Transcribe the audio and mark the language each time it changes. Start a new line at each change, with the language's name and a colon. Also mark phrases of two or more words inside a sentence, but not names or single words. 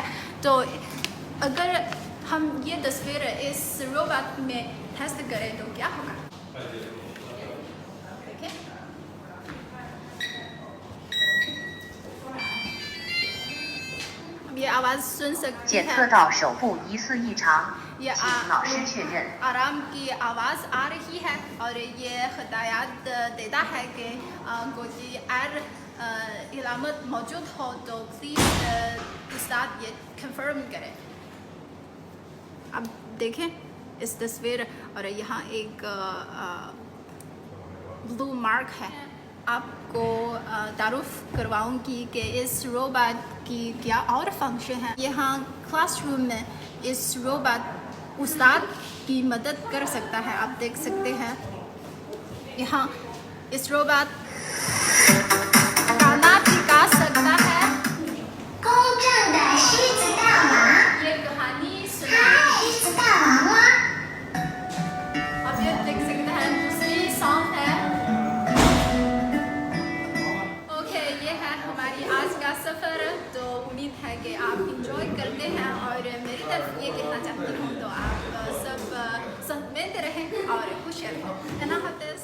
Hindi: तो अगर हम ये तस्वीर इस रोबोट में टेस्ट करें तो क्या होगा, देखिए। ये आवाज़ सुन सकते हैं।
Chinese: 检测到手部疑似异常，
Hindi: ये
Chinese: 请老师确认。
Hindi: आराम की आवाज़ आ रही है और ये हिदायत देता है कि कोई और इलामत मौजूद हो तो प्लीज़ उस्ताद ये कंफर्म करें। अब देखें इस तस्वीर, और यहाँ एक ब्लू मार्क है। आपको तारुफ करवाऊंगी कि इस रोबोट की क्या और फंक्शन है। यहाँ क्लासरूम में इस रोबोट उस्ताद की मदद कर सकता है। आप देख सकते हैं यहाँ इस रोबोट गाना भी गा सकता है।
Chinese: 公正的狮子大王，
Hindi: ये कहानी सुना।
Chinese: 太子大王啊！
Hindi: आप ये देख सकते हैं दूसरी सॉन्ग है। ओके, ये है हमारी आज का सफ़र। तो उम्मीद है कि आप इंजॉय करते हैं और मेरी तरफ ये कहना चाहती हूँ तो आप सब सहमत रहें और खुश रहें, है ना।